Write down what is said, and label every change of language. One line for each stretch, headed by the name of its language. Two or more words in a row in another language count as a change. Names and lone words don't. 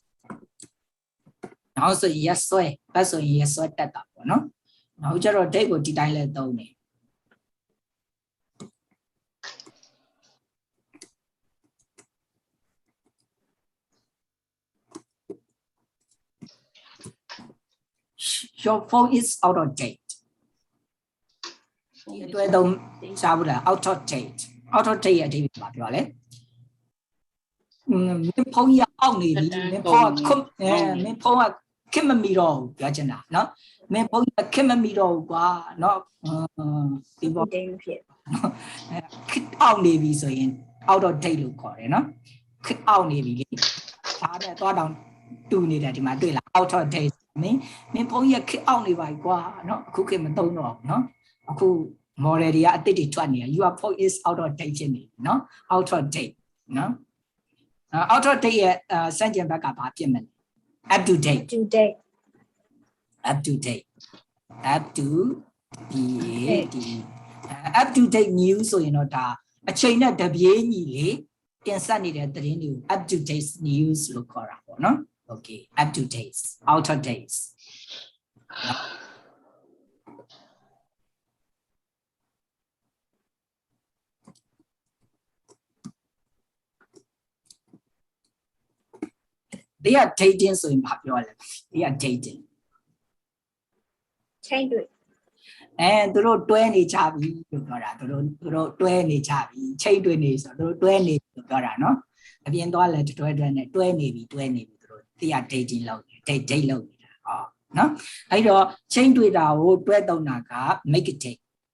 Burmese: နောက်ဆိုရက်စွဲ bad ဆိုရင်ရက်စွဲတက်တာပေါ့နော်နောက်ကျတော့ date ကိုဒီတိုင်းလည်းသုံးတယ်
English: Your phone is out of date
Burmese: ဒီအတွက်သုံးစားဘူးလား
English: out of date
Burmese: ရဲ့အဓိပ္ပာယ်ဘာပြောလဲမင်းဖုန်းရအောင်နေပြီမင်းဖု န်းကခင်မမီတော့ဘူးပြောချင်တာနော်မင်းဖုန်းကခင်မမီတော့ဘူးကွာနော်ဒီပေါ်ခစ်အောင်နေပြီဆို ရင်
English: out of date
Burmese: လို့ခေါ်တယ်နော်ခစ်အောင်နေပြီလေအားနဲ့သွားတောင်တူနေတယ်ဒီမှာတွေ့လား
English: out of date
Burmese: မင်းဖုန်းရခစ်အောင်နေပါကွာနော်အခုခေတ်မသုံးတော့ဘူးနော်အခု model တွေကအသစ်တွေထွက်နေတယ်
English: your phone is out of date
Burmese: ဖြစ်နေပြီနော်
English: out of date
Burmese: နော်
English: out of date
Burmese: ရဲ့စံကျင်ဘက်ကဘာဖြစ်မလဲ
English: up to date up to date up to up to date news
Burmese: ဆိုရင်တော့ဒါအချိန်နဲ့တပြေးညီလေတင်ဆက်နေတဲ့သတင်းတွေကို
English: up to date news
Burmese: လို့ခေါ်တာပေါ့နော်
English: okay up to date out of date they are dating
Burmese: ဆိုရင်ဘာပြောလဲ
English: they are dating
Burmese: ချိန်တွေ့ သူတို့တွဲနေကြပြီလို့ပြောတာသူတို့တွဲနေကြပြီချိန်တွေ့နေဆိုတော့သူတို့တွဲနေလို့ပြောတာနော်အပြင်သွားလဲတွဲနဲ့တွဲနေပြီသူတို့
English: they are dating
Burmese: လုပ်နေ date လုပ်နေတာဟောနော်အဲ့တော့ချိန်တွေ့တာကိုတွဲသုံးတာက
English: make a date